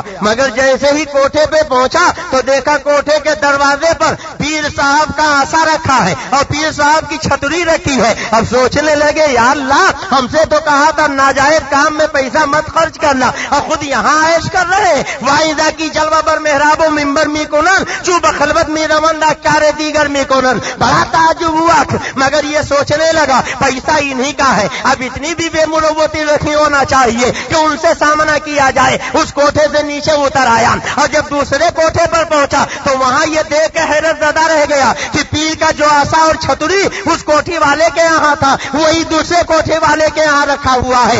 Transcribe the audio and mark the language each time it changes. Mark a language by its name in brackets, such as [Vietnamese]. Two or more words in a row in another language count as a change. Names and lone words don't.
[Urdu] مگر جیسے ہی کوٹھے پہ پہنچا تو دیکھا کوٹھے کے دروازے پر پیر صاحب کا آسا رکھا ہے اور پیر صاحب کی چھتری رکھی ہے. اب سوچنے لگے یا اللہ، ہم سے تو کہا تھا ناجائز کام میں پیسہ مت خرچ کرنا اور خود یہاں عیش کر رہے ہیں. [Persian] واعظہ کی جلوہ بر محراب و ممبر می کنن چوب خلوت می روند کار دیگر می کنن. [Urdu] بڑا تعجب ہوا، مگر یہ سوچنے لگا پیسہ انہی کا ہے، اب اتنی بھی بے مروتی رکھی ہونا چاہیے کہ ان سے سامنا کیا جائے. اس کوٹھے سے نیچے اتر آیا اور جب دوسرے کوٹھے پر پہنچا تو وہاں یہ دیکھ کے حیرت زدہ رہ گیا کہ پیر کا جو آسا اور چھتری اس کوٹھی والے کے یہاں تھا وہی دوسرے کوٹھے والے کے یہاں رکھا ہوا ہے.